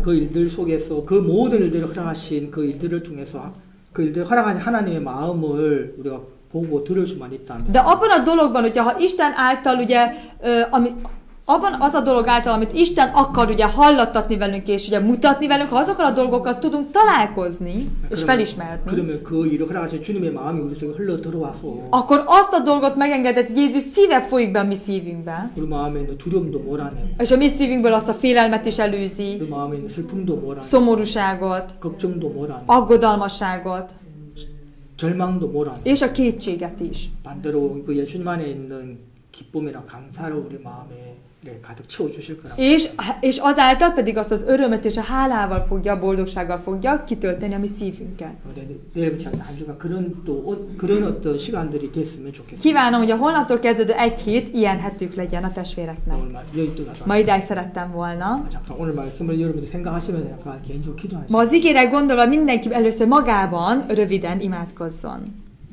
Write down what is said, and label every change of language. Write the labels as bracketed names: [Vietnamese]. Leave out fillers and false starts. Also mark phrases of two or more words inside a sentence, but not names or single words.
[Korean] 그 일들 속에서 그 모든 일들을 허락하신 그 일들을 통해서 그 일들을 허락하신 하나님의 마음을 우리가 보고 들을 수만 있다면 [Hungarian] De abban a dologban, hogyha ha Isten által ugye, abban az a dolog által, amit Isten akar ugye hallattatni velünk, és ugye mutatni velünk, ha azokkal a dolgokkal tudunk találkozni, és felismerni, [Korean] 그러면 그 일을 허락하신 주님의 마음이 우리 속에 흘러 들어와서 [Hungarian] akkor azt a dolgot megengedett, Jézus szíve folyik be a mi szívünkbe, [Korean] 우리 마음에 있는 두려움도 몰아내고 [Hungarian] és a mi szívünkből azt a félelmet is előzi, [Korean] 우리 마음에 있는 슬픔도 몰아내고 [Hungarian] szomorúságot, [Korean] 걱정도 몰아내고 [Hungarian] aggodalmasságot, [Korean] 절망도 몰아내고 [Hungarian] és a kétséget is. [Korean] 반대로 그 예수님 안에 있는 기쁨이나 감사를 우리 마음에 가득 채워 주실 거라고. [Hungarian] És azáltal pedig azt az örömet és a hálával fogja, a boldogsággal fogja kitölteni a mi szívünket. [Korean] 내일부터 한 주간 그런 어떤 시간들이 됐으면 좋겠습니다. [Hungarian] Kívánom, hogy a holnaptól kezdődő egy hét ilyen hetük legyen a testvéreknek. Ma idáig szerettem volna. [Korean] 잠깐 오늘 말씀을 여러분들이 생각하시면 약간 개인적으로 기도하시죠. [Hungarian] Ma az ígére gondolva mindenki először magában röviden imádkozzon.